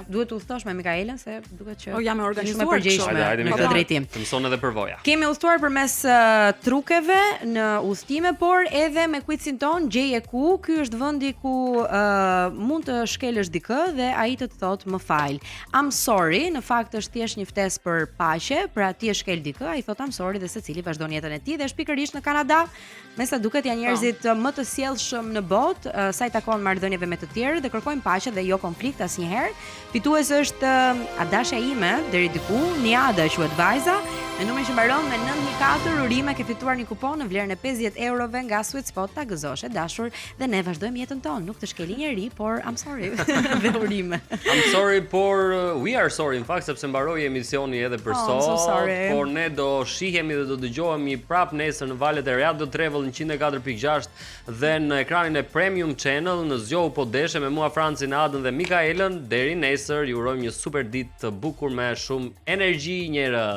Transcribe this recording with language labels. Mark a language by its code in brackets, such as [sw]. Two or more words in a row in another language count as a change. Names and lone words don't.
[sq] Duhet udhëtosh me Mikaelën se duket që jam e organizuar përgjegjshme me këtë drejtim. Të mëson edhe përvoja. Kemi udhëtuar përmes trukeve në udhëtime, por edhe me quizin ton gjeje ku. Ky është vendi ku mund të shkelësh dikë dhe ai të thotë më fal. [en] I'm sorry, [sq] në fakt është thjesht një ftesë për paqe, pra ti e shkel dikë, ai thotë [en] I'm sorry [sq] dhe secili vazhdon jetën e tij dhe është pikërisht në Kanada. Me sa duket janë njerëzit më të sjellshëm në botë, sa i takon marrëdhënieve me të tjerë dhe kërkojnë paqe dhe jo konflikt asnjëherë. Fituesi është Adasha ime deri diku, Niada quhet vajza, me numrin që mbaron me 914. Urime ke fituar një kupon në vlerën e 50 eurove nga Sweet Spot. Ta gëzosh e dashur dhe ne vazhdojmë jetën tonë. Nuk të shkeli njeri, por [en] I'm sorry. [sq] Dhe urime. [en] I'm sorry, por we are sorry in fact, [sq] sepse mbaroi emisioni edhe për sot, por ne do shihemi dhe do dëgjohemi prapë nesër në valët e Radio Travel 104.6 dhe në ekranin e Premium Channel në Zgjohu po deshe me mua Francin, Adën dhe Mikaelën. Deri nesër ju urojmë një super ditë të bukur me shumë energji njerëz.